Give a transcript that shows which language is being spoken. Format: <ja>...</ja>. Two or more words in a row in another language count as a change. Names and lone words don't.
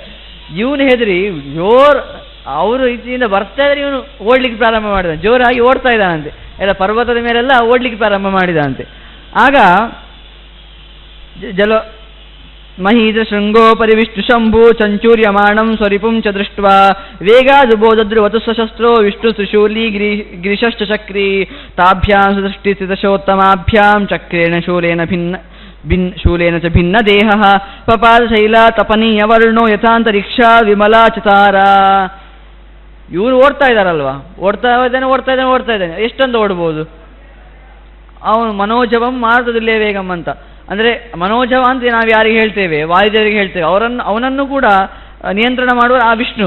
<kn>ಇವನು ಹೆದರಿ ಅವರು ಈಚೆಯಿಂದ ಬರ್ತಾ ಇದ್ರೆ ಇವನು ಓಡ್ಲಿಕ್ಕೆ ಪ್ರಾರಂಭ ಮಾಡಿದ, ಜೋರಾಗಿ ಓಡ್ತಾ ಇದ್ದಾನಂತೆ, ಎಲ್ಲ ಪರ್ವತದ ಮೇಲೆಲ್ಲ ಓಡ್ಲಿಕ್ಕೆ ಪ್ರಾರಂಭ ಮಾಡಿದಂತೆ.</kn> <sa>ಆಗ ಮಹೀಂದ್ರ ಶೃಂಗೋಪರಿ ವಿಷ್ಣು ಶಂಭು ಚಂಚೂರ್ಯಮಾಣಂ ಸ್ವರಿಪುಂ ಚ ದೃಷ್ಟ್ವಾ ವೇಗಾದುಬೋಧದ್ರುವತು ಸಶಸ್ತ್ರೋ ವಿಷ್ಣು ತ್ರಿಶೂಲಿ ಗಿರಿಶಶ್ಚ ಚಕ್ರೀ ತಾಭ್ಯಾಂ ಸೃಷ್ಟಿ ಸ್ಥಿತಶೋತ್ತಮಾಭ್ಯಾಂ ಚಕ್ರೇಣ ಶೂಲೇನ ಚ ಭಿನ್ನ ದೇಹ ಪಪಾದ ಶೈಲ ತಪನೀಯ ವರ್ಣೋ ಯಥಾಂತರಿಕ್ಷ ವಿಮಲಾ ಚತಾರ.</sa> <kn>ಇವರು ಓಡ್ತಾ ಇದ್ದಾರಲ್ವಾ, ಓಡ್ತಾ ಇದ್ದಾನೆ. ಎಷ್ಟೊಂದು ಓಡ್ಬೋದು ಅವನು?</kn> <sa>ಮನೋಜವಂ ಮಾರುತದುಲ್ಯ ವೇಗಂ</sa> <kn>ಅಂತ. ಅಂದರೆ ಮನೋಜವ ಅಂತ ನಾವು ಯಾರಿಗೆ ಹೇಳ್ತೇವೆ, ವಾಯುದೇವರಿಗೆ ಹೇಳ್ತೇವೆ, ಅವನನ್ನು ಕೂಡ ನಿಯಂತ್ರಣ ಮಾಡುವ ಆ ವಿಷ್ಣು.</kn>